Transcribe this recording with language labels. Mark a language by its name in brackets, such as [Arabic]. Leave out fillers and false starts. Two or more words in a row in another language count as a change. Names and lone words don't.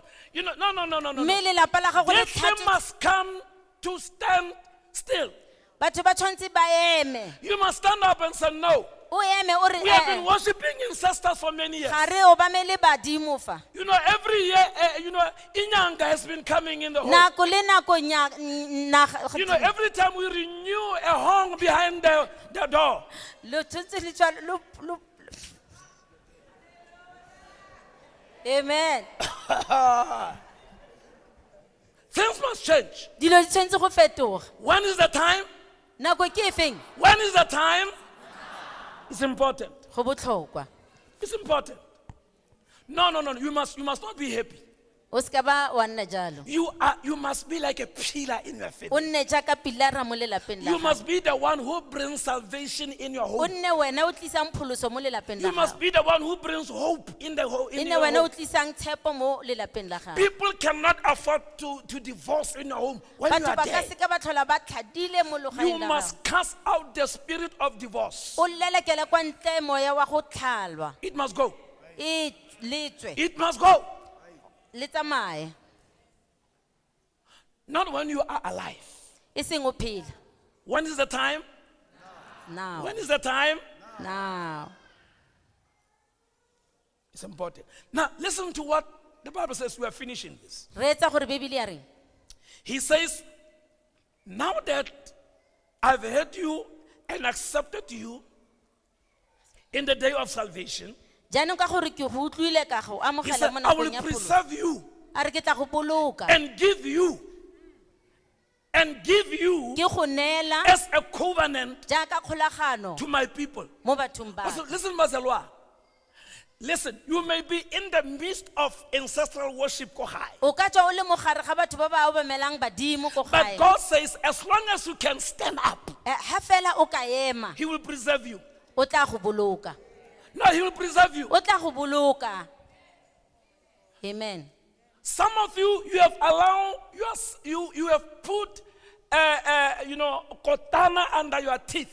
[English] No. [Tswana] Mme lelapa la gago le [English] That they [Tswana] tlhatswe. [English] must come to stand still. [Tswana] Batho ba tshwanetse ba eme. [English] You must stand up and say, no, [Tswana] o eme o re [English] We have been worshiping ancestors for many years. [Tswana] ga re obamele badimo fa [English] You know, every year, Inyanga has been coming in the home. [Tswana] nako le nako [English] You know, every time we renew a hong behind the door. [Tswana] lo tshwantse le tswa amen [English] Things must change. [Tswana] dilo di tshwantse go fetoga [English] When is the time? [Tswana] nako ke efeng [English] When is the time? It's important. [Tswana] go botlhokwa [English] It's important. No. You must not be happy. [Tswana] o se ka ba wa nna jalo [English] You must be like a pillar in your [Tswana] o [English] family. [Tswana] nne jaaka pilara mo lelapeng la [English] You [Tswana] gago [English] must be the one who brings salvation in your [Tswana] o [English] home. [Tswana] nne wena o tlisang pholoso mo lelapeng la [English] You must [Tswana] gago [English] be the one who brings hope in the home. [Tswana] e nne wena o tlisang tshepo mo lelapeng la gago [English] People cannot afford to divorce in your home when you [Tswana] batho [English] are [Tswana] ba ka [English] there. [Tswana] se ka ba tlhola ba tlhadile mo [English] You [Tswana] logaeng la gago [English] must cast out the spirit of divorce. [Tswana] o lelekele kwa ntle moya wa go tlhalwa [English] It must go. [Tswana] e letswe [English] It must go. [Tswana] le tsamaye [English] Not when you are alive. [Tswana] e seng o phela [English] When is the time? [Tswana] now [English] When is the time? [Tswana] now [English] It's important. Now, listen to what the Bible says. We are finishing this. [Tswana] re etsa gore bebele ya reng [English] He says, now that I've heard you and accepted you in the day of salvation, [Tswana] jaanong ka gore ke go utlwile ka go [English] he [Tswana] amogela [English] said, [Tswana] mo [English] I will [Tswana] nakong ya pholo [English] preserve you [Tswana] a re ke tla go boloka [English] and give you [Tswana] ke go neela [English] as a covenant [Tswana] jaaka kgolagano [English] to my people. [Tswana] mo bathong ba [English] Listen, Mazalwa. Listen, you may be in the midst of ancestral worship, [Tswana] Kohai. o ka tswa o le mogare ga batho ba ba obamelang badimo ko [English] But [Tswana] gae [English] God says, as long as you can stand up, [Tswana] ha fela o ka ema [English] He will preserve you. [Tswana] o tla go boloka [English] No, He will preserve you. [Tswana] o tla go boloka amen [English] Some of you, you have allowed, you have put, kotana under your teeth.